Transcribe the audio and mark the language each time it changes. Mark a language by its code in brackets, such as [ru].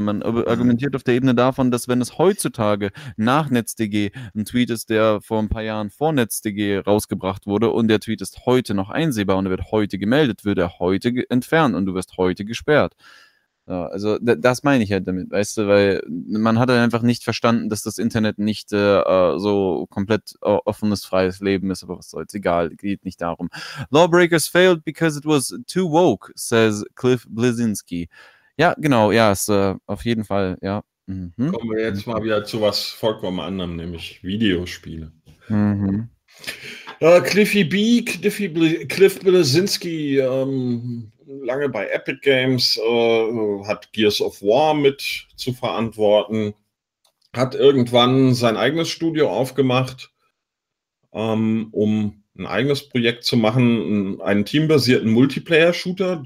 [de] Man argumentiert auf der Ebene davon, dass wenn es heutzutage nach NetzDG ein Tweet ist, der vor ein paar Jahren vor NetzDG rausgebracht wurde und der Tweet ist heute noch einsehbar und er wird heute gemeldet, wird er heute entfernt und du wirst heute gesperrt. Ja, also das meine ich halt damit, weißt du, weil man hat einfach nicht verstanden, dass das Internet nicht so komplett offenes, freies Leben ist, aber was soll's, egal, geht nicht darum. [en] Lawbreakers failed because it was too woke, says Cliff Bleszinski. [de] Ja, genau, ja, ist auf jeden Fall, ja. Mhm. Kommen wir jetzt mal wieder zu was vollkommen anderem, nämlich Videospiele. Mhm. Cliff Bleszinski, lange bei Epic Games, hat Gears of War mit zu verantworten, hat irgendwann sein eigenes Studio aufgemacht, um ein eigenes Projekt zu machen, einen teambasierten Multiplayer-Shooter.